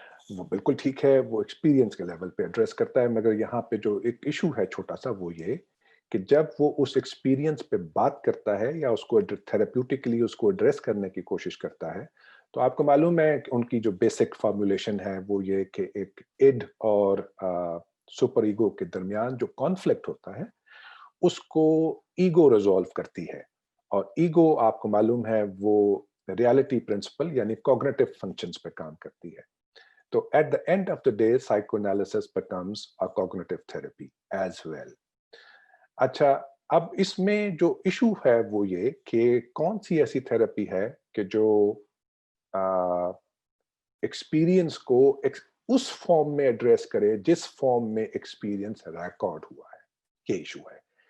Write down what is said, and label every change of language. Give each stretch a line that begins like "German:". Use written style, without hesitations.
Urdu: وہ بالکل ٹھیک ہے, وہ ایکسپیرینس کے لیول پہ ایڈریس کرتا ہے, مگر یہاں پہ جو ایک ایشو ہے چھوٹا سا وہ یہ کہ جب وہ اس ایکسپیرینس پہ بات کرتا ہے یا اس کو تھراپیوٹکلی اس کو ایڈریس کرنے کی کوشش کرتا ہے, تو آپ کو معلوم ہے کہ ان کی جو بیسک فارمولیشن ہے وہ یہ کہ ایک ایڈ اور سپر ایگو کے درمیان جو کانفلکٹ ہوتا ہے اس کو ایگو ریزالو کرتی ہے. اور ایگو آپ کو معلوم ہے وہ ریالٹی پرنسپل یعنی کوگنیٹو فنکشنز پہ کام کرتی ہے.
English: تو at the end of the day psychoanalysis becomes a cognitive therapy as well.
Urdu: اچھا, اب اس میں جو ایشو ہے وہ یہ کہ کون سی ایسی تھراپی ہے کہ جو ایکسپیرینس کو اس فارم میں ایڈریس کرے جس فارم میں ایکسپیرینس ریکارڈ ہوا ہے. یہ ایشو ہے.